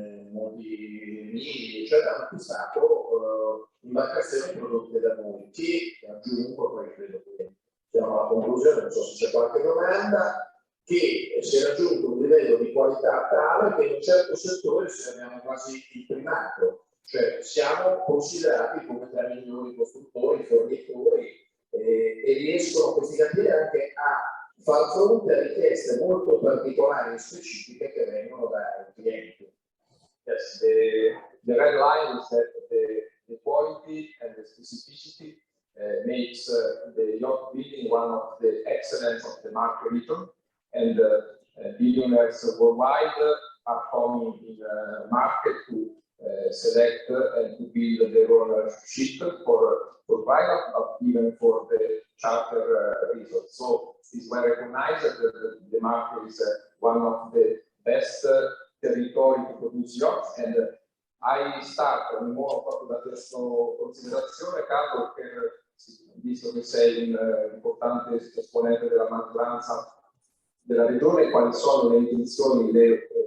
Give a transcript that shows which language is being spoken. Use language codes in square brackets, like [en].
[it] molti mini, eccetera, hanno acquistato imbarcazioni prodotte da noi, che aggiungo, poi credo che siamo alla conclusione, non so se c'è qualche domanda, che si è raggiunto un livello di qualità tale che in un certo settore abbiamo quasi il primato, cioè siamo considerati come tra i migliori costruttori, fornitori, e riescono questi cantieri anche a far fronte a richieste molto particolari e specifiche che vengono dai clienti. [en] Yes, the red line is that the quality and the specificity makes the yacht building one of the excellence of the market region, and billionaires worldwide are coming in the market to select and to build their own ship for private, but even for the charter reasons. So it's well recognized that the market is one of the best territory to produce yachts, and I start more [it] proprio da questa considerazione, Carlo, visto che sei un importante esponente della maggioranza della regione, quali sono le intenzioni, le